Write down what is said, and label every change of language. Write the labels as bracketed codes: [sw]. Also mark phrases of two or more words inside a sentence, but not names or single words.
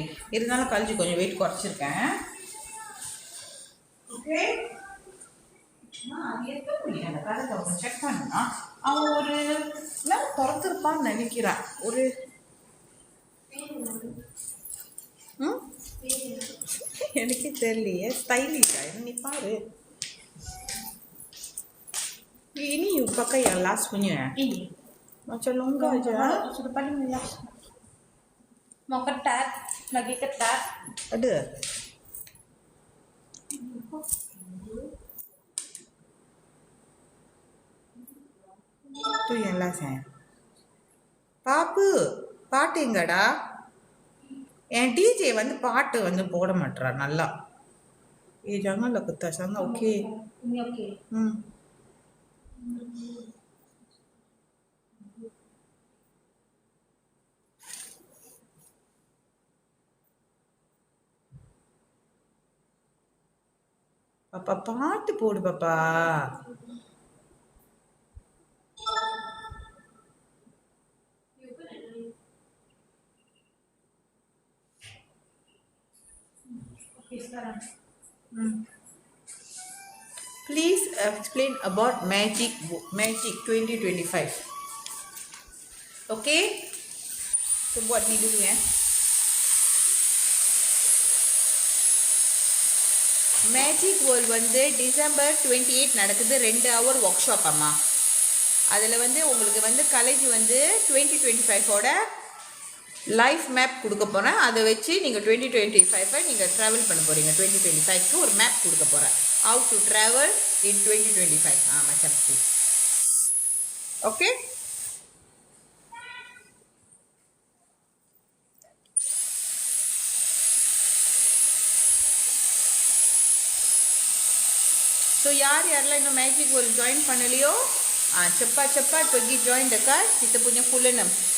[ta] இருந்தாலும் கழிஞ்சு கொஞ்சம் வெயிட் குறைச்சிருக்கேன். ஓகே அது எப்போ முடியும் அந்த கதை கொஞ்சம் செக் பண்ணா அவன் ஒரு எல்லாம் திறந்துருப்பான்னு நினைக்கிறான். ஒரு எனக்கே தெரியலையே ஸ்டைலிஷா நீ பாரு. [ms] Ini you pakai yang last punya? Iya. Macam longgar je. Sudah paling last. Mau ketat, lagi ketat. Ada? Tu yang last [ta] பாப்பு பாட்டு எங்கடா? என் டிஜே வந்து பாட்டு வந்து போட மாட்டா நல்லா. [ms] jangan lah ketat sangat. Okey. Ini oke. [ta] பாப்பா பாட்டு போடு பாப்பா. [ms] Oke sekarang. [en] Please explain about Magic 2025. [ms] Okay? So buat ni dulu ya. [ta] மேஜிக் வேர்ல்டு வந்து டிசம்பர் 28 நடக்குது. 2 [en] hour workshop [ta] அம்மா. அதில் வந்து உங்களுக்கு வந்து காலேஜ் வந்து 2025ஓட [en] life map [ta] கொடுக்க போகிறேன். அதை வச்சு நீங்கள் 2025 நீங்கள் ட்ராவல் பண்ண போகிறீங்க. 2025க்கு ஒரு மேப் கொடுக்க போகிறேன். [en] how to travel in 2025. [ta] மச்சான் ஓகே. ஸோ யாரெல்லாம் இன்னும் மேஜிக் வேர்ல்டு ஜாயின் பண்ணலையோ [ms] cepat pergi join dekat kita punya full 6.